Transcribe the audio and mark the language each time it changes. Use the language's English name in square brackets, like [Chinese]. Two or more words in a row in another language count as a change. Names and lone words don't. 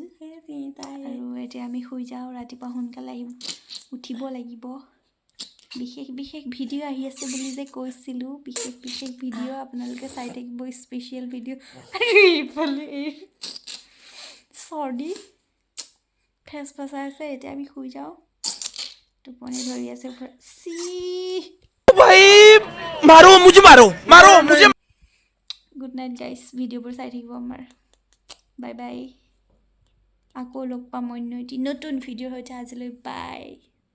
[Assamese] আৰু এতিয়া আমি শুই যাওঁ ৰাতিপুৱা সোনকালে আহিম উঠিব লাগিব বিশেষ বিশেষ ভিডিঅ' আহি আছে বুলি যে কৈছিলোঁ বিশেষ বিশেষ ভিডিঅ' আপোনালোকে চাই থাকিব [English] special video' [Assamese] আৰু এইফালে এই চৰ্দি ফেচ ফচাই আছে এতিয়া আমি শুই যাওঁ টোপনি ধৰি আছে চি [Hindi] भाई मारो मुझे मारो मारो मुझे [English] good night guys [Assamese] ভিডিঅ'বোৰ চাই থাকিব আমাৰ [English] bye bye [Assamese] আকৌ লগ পাম অন্য এটি নতুন ভিডিঅ'ৰ সৈতে আজিলৈ বাই